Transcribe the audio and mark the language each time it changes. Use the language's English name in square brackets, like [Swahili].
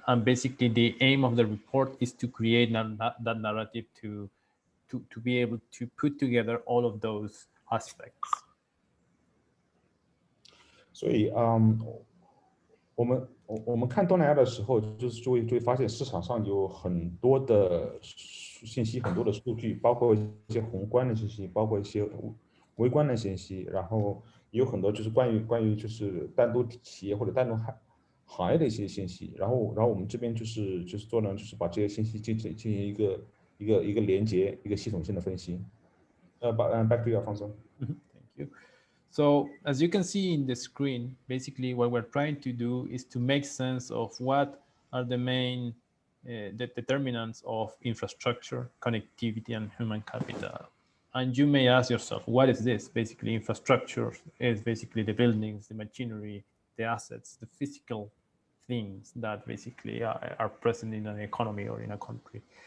[English] And basically, the aim of the report is to create that narrative to be able to put together all of those aspects. [Chinese] 所以我们看东南亚的时候，就会发现市场上有很多的信息，很多的数据，包括一些宏观的信息，包括一些微观的信息，然后也有很多就是关于就是单独企业或者单独行业的一些信息。然后我们这边就是做呢，就是把这些信息进行一个连接，一个系统性的分析。 [English] Back to you, Alfonso. Thank you. So as you can see in the screen, basically what we're trying to do is to make sense of what are the main the determinants of infrastructure, connectivity, and human capital. And you may ask yourself, what is this? Basically, infrastructure is basically the buildings, the machinery, the assets, the physical things that basically are present in an economy or in a country.